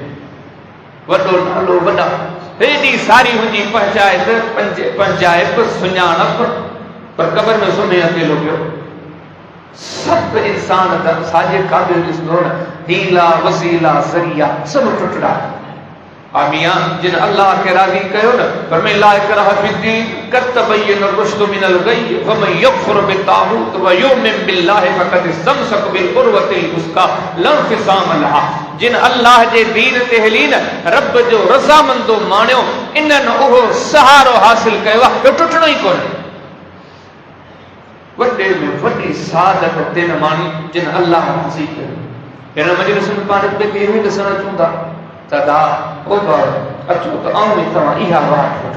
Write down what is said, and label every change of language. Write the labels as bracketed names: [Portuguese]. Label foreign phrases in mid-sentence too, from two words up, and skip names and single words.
[Sindhi] वॾो नालो वॾा हेॾी सारी हुनजी पंचायत सुञाणप पर क़बर में सुम्हे अकेलो पियो सभु इंसान साॼे क़ाबिल ॾिसंदो न हीला वसीला ज़रिया सभु टुटड़ा आमिया जिन अल्लाह के राज़ी कयो न फरमाए [Arabic] لا إكراه في الدين قد تبين الرشد من الغي فمن يكفر بالطاغوت ويؤمن بالله فقد استمسك بالعروة الوثقى لا انفصام لها [Sindhi] जिन अल्लाह जे दीन ते हली न रब जो रज़ामंदो माणियो इन्हनि उहो सहारो हासिल कयो आहे जो टुटणो ई कोन्हे वॾे में वॾी सादत तिन माण्हू जिन अल्लाह राज़ी कयो हिन मजलिस में पाण ॿिए खे इहो ॾिसणु अचूं था तदा ओ भाउ अचो त आऊं बि तव्हां इहा वाट वठो